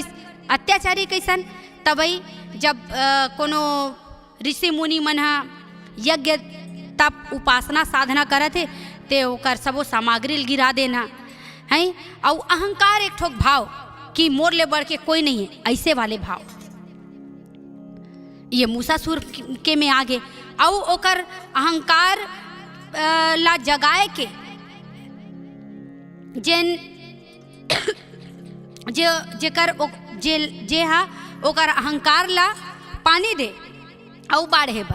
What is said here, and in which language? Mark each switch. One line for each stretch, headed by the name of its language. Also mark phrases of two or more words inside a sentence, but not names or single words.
Chhattisgarhi: अत्याचारी कैसन, तबई जब कोनो ऋषि मुनि मन यज्ञ तप उपासना साधना करत है, ते ओकर सबो सामग्री गिरा देना है। और अहंकार एक ठोक भाव कि मोर ले बढ़ के कोई नहीं है, ऐसे वाले भाव ये मूसासुर के में आगे। और ओकर अहंकार ला जगाए के जे हा ओकर अहंकार ला पानी दे और बाढ़े बर।